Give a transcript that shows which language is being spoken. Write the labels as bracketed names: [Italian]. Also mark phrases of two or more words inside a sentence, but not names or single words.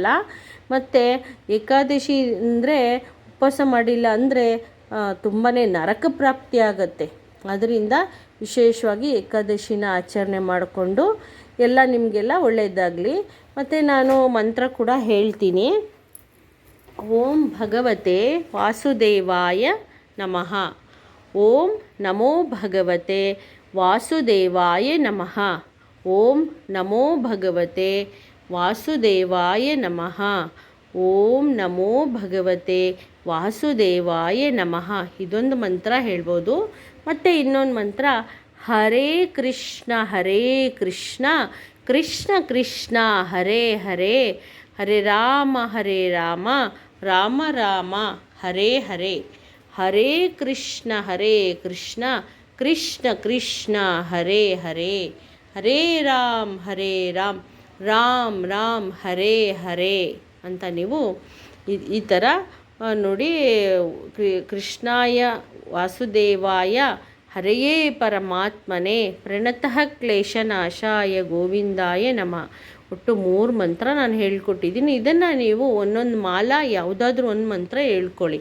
[Kannada] ಮತ್ತು ಏಕಾದಶಿ ಅಂದರೆ ಉಪವಾಸ ಮಾಡಿಲ್ಲ ಅಂದರೆ ತುಂಬಾ ನರಕ ಪ್ರಾಪ್ತಿ ಆಗುತ್ತೆ. ಅದರಿಂದ ವಿಶೇಷವಾಗಿ ಏಕಾದಶಿನ ಆಚರಣೆ ಮಾಡಿಕೊಂಡು ಎಲ್ಲ ನಿಮಗೆಲ್ಲ ಒಳ್ಳೆಯದಾಗಲಿ. ಮತ್ತು ನಾನು ಮಂತ್ರ ಕೂಡ ಹೇಳ್ತೀನಿ. [Sanskrit] ॐ भगवते वासुदेवाय नमः. ॐ नमो भगवते वासुदेवाय नमः. ॐ नमो भगवते वासुदेवाय नमः. ॐ नमो भगवते वासुदेवाय नमः. [Kannada] ಇದೊಂದು ಮಂತ್ರ ಹೇಳ್ಬೋದು. ಮತ್ತು ಇನ್ನೊಂದು ಮಂತ್ರ [Sanskrit] हरे कृष्ण कृष्ण कृष्ण हरे हरे, हरे राम राम राम हरे हरे, हरे कृष्ण कृष्ण कृष्ण हरे हरे, हरे राम् राम् राम् हरे हरे [Kannada] ಅಂತ ನೀವು ಈ ಥರ ನೋಡಿ. [Sanskrit] कृष्णाय वासुदेवाय हरये परमात्मने प्रणतः क्लेशनाशाय गोविंदाय नमः. [Kannada] ಒಟ್ಟು 3 ಮಂತ್ರ ನಾನು ಹೇಳ್ಕೊಟ್ಟಿದ್ದೀನಿ. ಇದನ್ನು ನೀವು ಒಂದೊಂದು ಮಾಲ ಯಾವುದಾದ್ರೂ ಒಂದು ಮಂತ್ರ ಹೇಳ್ಕೊಳ್ಳಿ.